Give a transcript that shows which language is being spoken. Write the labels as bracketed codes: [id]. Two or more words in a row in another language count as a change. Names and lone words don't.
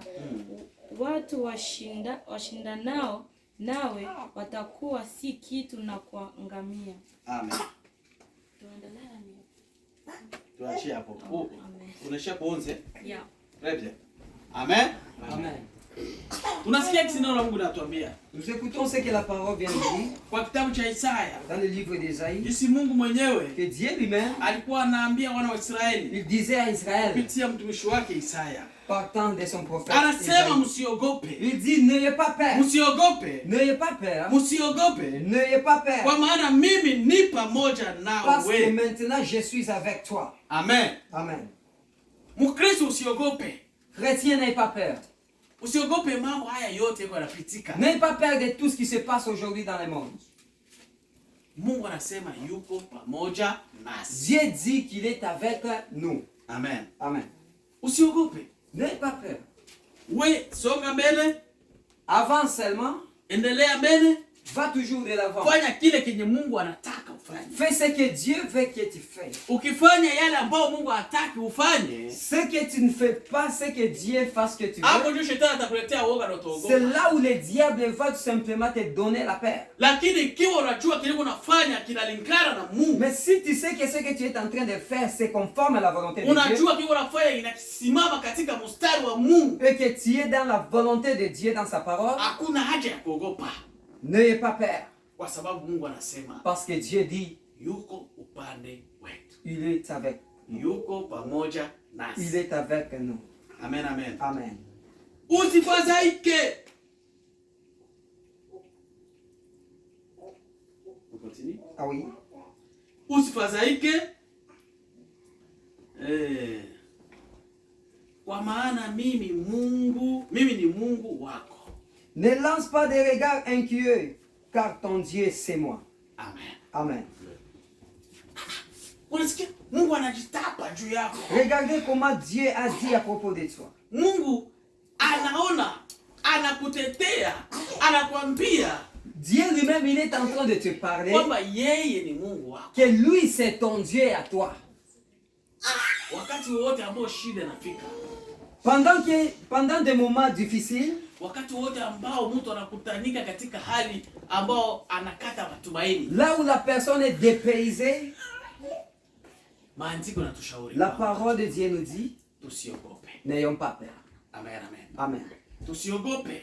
[sw] Watu washindanao nawe watakuwa si kitu na kuangamia. Amen. Tuendelea ni. Tuachie hapo. Unaisha kuonze? [en] Yeah. [fr] Très Amen. [sw] Amen. Tunasikia kisi neno la Mungu linatuambia. [fr] Nous écoutons ce que la parole vient de dire [sw] Kwa kitabu cha Isaya. [fr] dans le livre d'Ésaïe. [sw] Jinsi Mungu mwenyewe [fr] Que Dieu lui-même, [sw] alikuwa anaambia wana wa Israeli [fr] il disait à Israël, [sw] kupitia mtumishi wake Isaya. [fr] partant de son prophète [sw] Anasema [fr] Ésaïe, [sw] msiogope. [fr] il dit, n'ayez pas peur. [sw] Msiogope. [fr] N'ayez pas peur. [sw] Msiogope. [fr] N'ayez pas peur. [sw] Kwa maana mimi ni pamoja [fr] Parce que [sw] nawe. [fr] maintenant je suis avec toi. [sw] Amen. [fr] Amen. [sw] Mkristo usiogope. [fr] Chrétien, n'ayez pas peur. [sw] Usiogope mambo haya yote yako yanapitika. [fr] N'ayez pas peur de tout ce qui se passe aujourd'hui dans le monde. [sw] Mungu anasema yuko pamoja nasi. [fr] Dieu dit qu'il est avec nous. [sw] Amen. [fr] Amen. [sw] Usiogope. [fr] N'ayez pas peur. [sw] We songa mbele, [fr] Avance seulement, [sw] endelea mbele, [fr] va toujours de l'avant. [sw] fanya kile kenye Mungu anataka ufanye. [fr] Fais ce que Dieu veut que tu fasses. [sw] Ukifanya yale ambayo Mungu hataki ufanye, [fr] Ce que tu ne fais pas, ce que Dieu fasse que tu [sw] hapo [fr] veux. [sw] ndio shetani atakuletea woga na [fr] C'est [sw] utaogopa. [fr] là où le diable va tout simplement te donner la peur. [sw] Lakini ikiwa unajua kile unafanya kinalingana na Mungu, [fr] Mais si tu sais que ce que tu es en train de faire, c'est conforme à la volonté de Dieu, [sw] unajua kile unafanya inasimama katika mstari wa Mungu, [fr] et que tu es dans la volonté de Dieu dans sa parole, [sw] hakuna haja ya kuogopa, [fr] n'ayez pas peur. [sw] kwa sababu Mungu anasema [fr] Parce que Dieu dit, [sw] yuko upande wetu, [fr] il est avec nous. [sw] yuko pamoja [fr] Il [sw] nasi. [fr] est avec nous. [sw] Amen, amen. [fr] Amen. [sw] Usifadhaike. Continue. [fr] Ah oui. [sw] Usifadhaike. Kwa maana mimi ni Mungu wako. [fr] Ne lance pas des regards inquiets, car ton Dieu c'est moi. [sw] Amen. [fr] Amen. [sw] Unasikia Mungu anajitapa juu yako. [fr] Regardez comment Dieu a dit à propos de toi. [sw] Mungu anaona, anakutetea, anakuambia [fr] Dieu lui-même, il est en train de te parler [sw] kwamba yeye ni Mungu wako. [fr] que lui, c'est ton Dieu à toi. [sw] Wakati wote ambao shida inafika, [fr] Pendant des moments difficiles, [sw] wakati wote ambao mtu anakutanika katika hali ambao anakata matumaini, [fr] là où la personne est dépaysée, [sw] maandiko yanatushauri [fr] la parole de Dieu nous dit, [sw] tusiogope. [fr] n'ayons pas peur. [sw] Amen, amen. [fr] Amen. [sw] Tusiogope